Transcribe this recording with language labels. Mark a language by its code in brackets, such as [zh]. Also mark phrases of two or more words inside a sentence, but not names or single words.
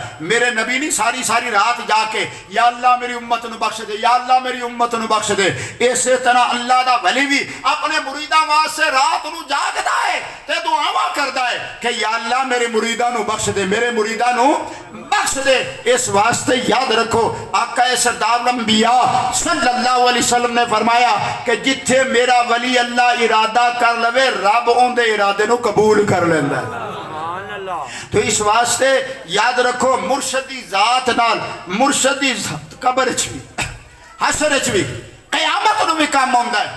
[pa] میرے نبی نہیں ساری ساری رات جاگے یا اللہ میری امت نوں بخش دے، یا اللہ میری امت نوں بخش دے. اس طرح اللہ دا ولی بھی اپنے مریداں واسطے رات نوں جاگدا ہے تے دعاواں کردا ہے کہ یا اللہ میرے مریداں نوں بخش دے، میرے مریداں نوں بخش دے. اس واسطے یاد رکھو، آقا سردار انبیاء [ar] صلى الله عليه وسلم [pa] نے فرمایا کہ جتھے میرا ولی اللہ ارادہ کر لوے، رب انکے ارادے نوں قبول کر لیندا ہے. تو اس واسطے یاد رکھو، مرشد دی ذات نال، مرشد دی قبر چ بھی، حشر چ بھی، قیامت نوں بھی کام آؤندا ہے.